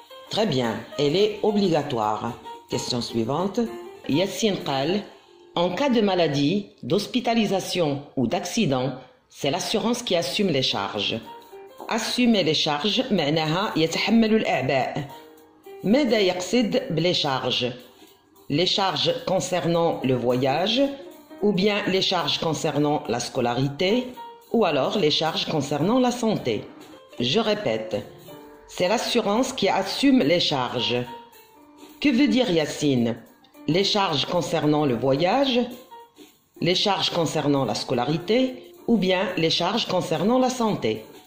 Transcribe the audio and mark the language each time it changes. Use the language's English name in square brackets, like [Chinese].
[French] Très bien, elle est obligatoire. Question suivante. Yacine [Arabic] قال, [French] en cas de maladie, d'hospitalisation ou d'accident, c'est l'assurance qui assume les charges. Assumer les charges [Arabic] معناها يتحمل الأعباء. ماذا يقصد بلي charges? [French] Les charges concernant le voyage, ou bien les charges concernant la scolarité, ou alors les charges concernant la santé. Je répète. C'est l'assurance qui assume les charges. Que veut dire Yacine? Les charges concernant le voyage, les charges concernant la scolarité ou bien les charges concernant la santé?